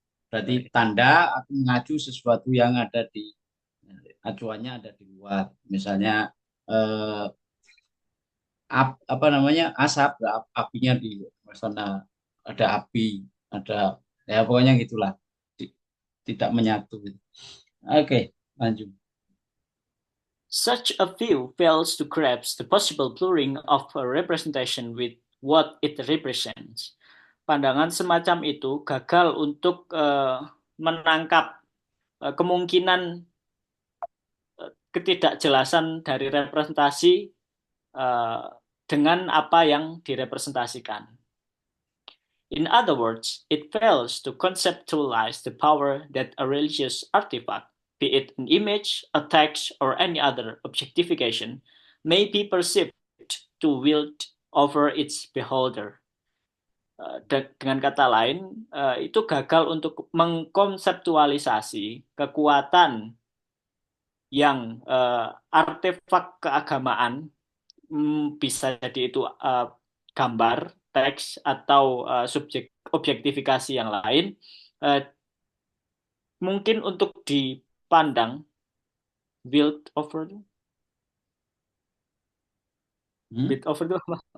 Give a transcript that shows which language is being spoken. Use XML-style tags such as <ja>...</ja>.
<id>Berarti tanda akan mengacu sesuatu yang ada di acuannya ada di luar. Misalnya apa namanya asap, apinya di sana ada api, ada ya pokoknya gitulah. Tidak menyatu. Oke, lanjut.</id> <en>Such a view fails to grasp the possible blurring of a representation with what it represents.</en> <id>Pandangan semacam itu gagal untuk menangkap kemungkinan ketidakjelasan dari representasi dengan apa yang direpresentasikan.</id> <en>In other words, it fails to conceptualize the power that a religious artifact, be it an image, a text, or any other objectification, may be perceived to wield over its beholder.</en> <id>Dengan kata lain, itu gagal untuk mengkonseptualisasi kekuatan yang artefak keagamaan, bisa jadi itu gambar, teks, atau objektifikasi yang lain, mungkin untuk dipandang</id> <en>wield over</en> <id>itu apa?</id>